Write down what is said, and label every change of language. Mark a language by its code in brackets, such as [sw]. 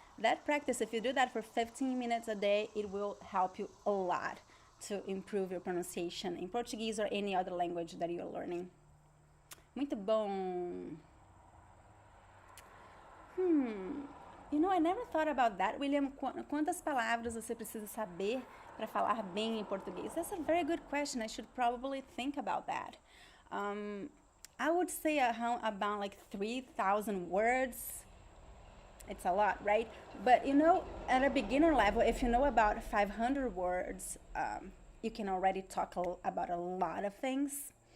[en] That practice, if you do that for 15 minutes a day, it will help you a lot to improve your pronunciation in Portuguese or any other language that you're learning. [pt] Muito bom. [en] You know, I never thought about that, William. [pt] Quantas palavras você precisa saber para falar bem em português? [en] That's a very good question. I should probably think about that. I would say about like 3,000 words. It's a lot, right? But you know, at a beginner level, if you know about 500 words, you can already talk about a lot of things.